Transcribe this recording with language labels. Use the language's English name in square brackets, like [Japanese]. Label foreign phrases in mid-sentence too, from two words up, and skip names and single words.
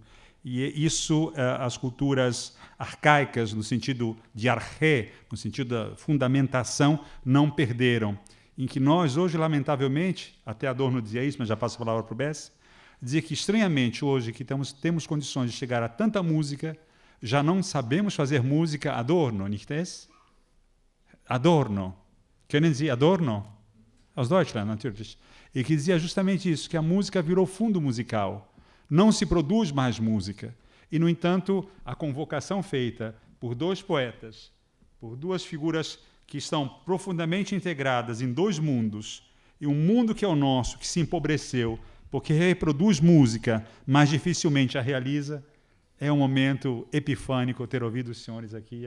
[Portuguese] E isso as culturas arcaicas, no sentido de arché, no sentido da fundamentação, não perderam. Em que nós, hoje, lamentavelmente, até Adorno dizia isso, mas já passo a palavra para o Bess, dizer que, estranhamente, hoje, que temos condições de chegar a tanta música, já não sabemos fazer música Adorno, [German] nicht es? Adorno. Können Sie Adorno? Aus Deutschland, natürlich. [Portuguese] E que dizia justamente isso, que a música virou fundo musical. Não se produz mais música. E, no entanto, a convocação feita por dois poetas, por duas figuras que estão profundamente integradas em dois mundos, e um mundo que é o nosso, que se empobreceu, porque reproduz música, mas dificilmente a realiza, é um momento epifânico ter ouvido os senhores aqui.